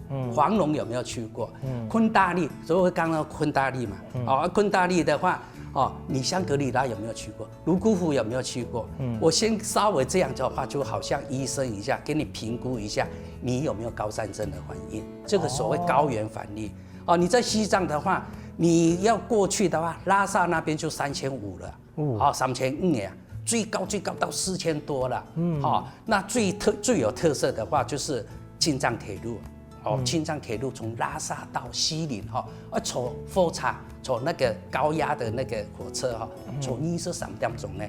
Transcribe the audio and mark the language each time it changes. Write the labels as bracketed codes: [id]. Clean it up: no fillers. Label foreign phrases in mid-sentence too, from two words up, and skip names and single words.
[zh] 黃龍有沒有去過？昆大利，所以我剛剛昆大利嘛，昆大利的話。你香格里拉有沒有去過？泸沽湖有沒有去過？我先稍微這樣的話，就好像醫生一下，給你評估一下，你有沒有高山症的反應？這個所謂高原反應。你在西藏的話， 你要过去的话，拉萨那边就3500了，好3500呀，最高到4000多了，好，那最有特色的话就是青藏铁路。青藏铁路从拉萨到西宁坐火车，坐那个高压的那个火车坐23点钟呢。